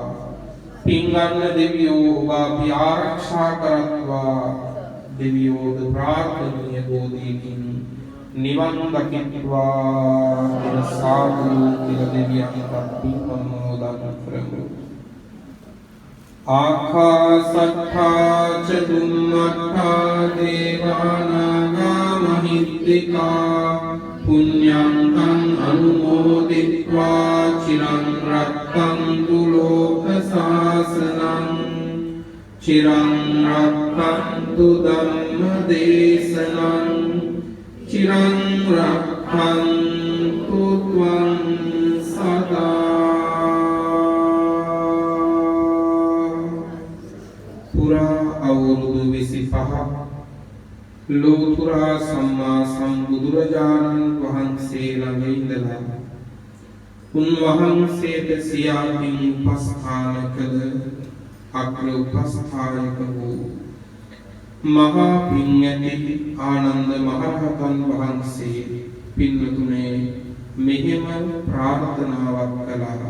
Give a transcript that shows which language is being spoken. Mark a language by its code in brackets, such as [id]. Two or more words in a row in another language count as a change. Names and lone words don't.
[si] පින් ගන්න දෙවියෝ ඔබ අපි ආරක්ෂා කරත්වා. දෙවියෝද ප්‍රාර්ථනීය බෝධියකින් නිවන් දකිත්වා. සාදු කියලා දෙවියන්ට පින් අනුමෝදන් කරමු. [pi] ආකාසට්ඨා ච බුම්මට්ඨා දේවානාගා මහිත්‍තිකා පුඤ්ඤං තං අනුමෝදිත්වා චිරං රක්ඛන්තු ලෝක සාසනං චිරං රක්ඛන්තු ධම්ම දේශනං චිරං රක්ඛන්තු ත්වං සදා. [si] පුරා අවුරුදු 25 ලෝතුරා සම්මා සම්බුදුරජාණන් වහන්සේ ළඟ ඉඳලා උන්වහන්සේට සියාමින් උපස්ථාන කළ අග්‍ර උපස්ථායක වූ මහා පින්ඇති ආනන්ද මහරහතන් වහන්සේ පින්වතුනේ මෙහෙම ප්‍රාර්ථනාවක් කළා.